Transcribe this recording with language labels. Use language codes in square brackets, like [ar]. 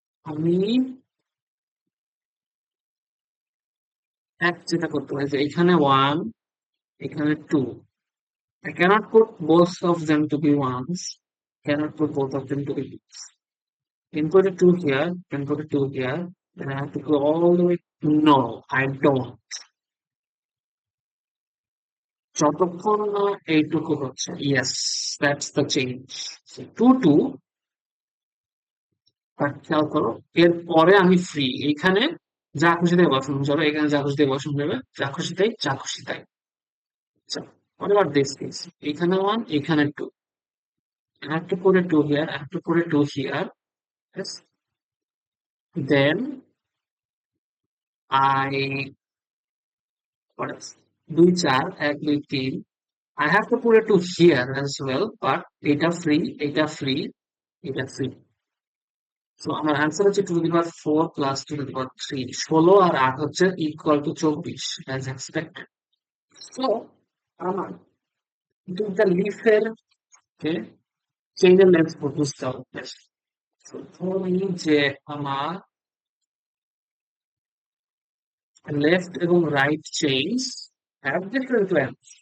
[bn] আমি এক যেটা করতে পারি যে এখানে 1, এখানে 2, [en] I cannot put both of them to be ones. Cannot put both of them to be twos. Can put a two here. Can put a two here. Then I have to go all the way. No, I don't. [bn] যতক্ষণ না এইটুকু হচ্ছে, [en] yes, that's the change. [bn] So, 2 2, but খেয়াল করো এরপরে আমি free, এইখানে যা খুশি তাই বসানো যাবে, এখানে যা খুশি তাই বসানো যাবে, যা খুশি তাই, যা খুশি তাই। [en] আচ্ছা, what about this case? [bn] এখানে 1, এখানে 2, [en] I have to put a 2 here, I have to put a 2 here. Yes. Then I, what else? 2 4, 1 2 3. I have to put a 2 here as well, but এটা free, এটা free, এটা free. So আমার answer হচ্ছে 2 to the power 4 plus 2 to the power 3. 16 আর 8 হচ্ছে equal to 24 as expected. [bn] So আমার দুইটা লিফের চেইনের length বুঝতে হবে। [en] So [bn] ধরি যে আমার [en] Left এবং right chains have different length.